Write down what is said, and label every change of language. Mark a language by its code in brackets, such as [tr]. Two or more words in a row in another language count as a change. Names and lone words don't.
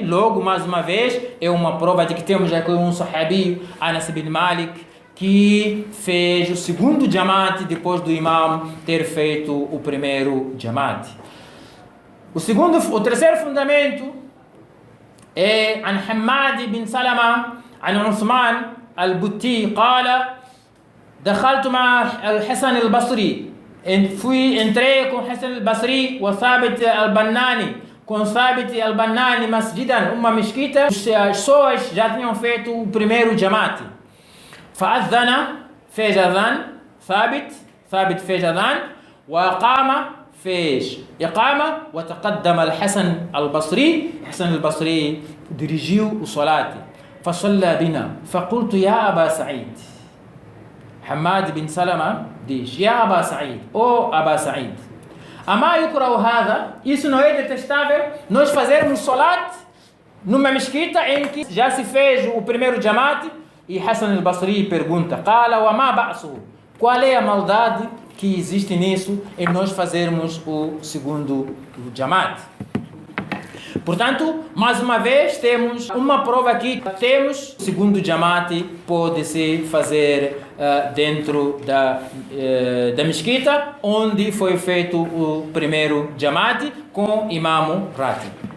[pt] Logo, mais uma vez, é uma prova de que temos aqui um sahabi, Anas bin Malik, que fez o segundo jamaat depois do imam ter feito o primeiro jamaat. O terceiro fundamento é [ar] عن حماد بن سلمة عن عثمان البتي قال: دخلت مع الحسن البصري, [pt] entrei com Hassan al-Basri, wa Thabit al-Bannani, com Thabit al-Bannani, masjidan, uma mesquita. As pessoas já tinham feito o primeiro jamaat. Fa'adhana, fez adhan, Thabit fez adhan, [ar] وأقام, [pt] fez iqama, [ar] وتقدم الحسن البصري, [pt] Hassan al-Basri dirigiu o salat. [ar] فصلى بنا فقلت يا أبا سعيد, [pt] Hamad bin Salama diz: [ar] يا أبا سعيد, [pt] oh Aba Sa'id, [ar] أما يكره هذا, [pt] isso não é detestável, nós fazermos salat numa mesquita em que já se fez o primeiro jamaat? E Hassan al-Basri pergunta: [ar] قال وما بأس, [pt] qual é a maldade que existe nisso em nós fazermos o segundo jamaat? Portanto, mais uma vez, temos uma prova aqui. Temos o segundo jamaat pode-se fazer dentro da mesquita, onde foi feito o primeiro jamaat com [ar] إمام راتب.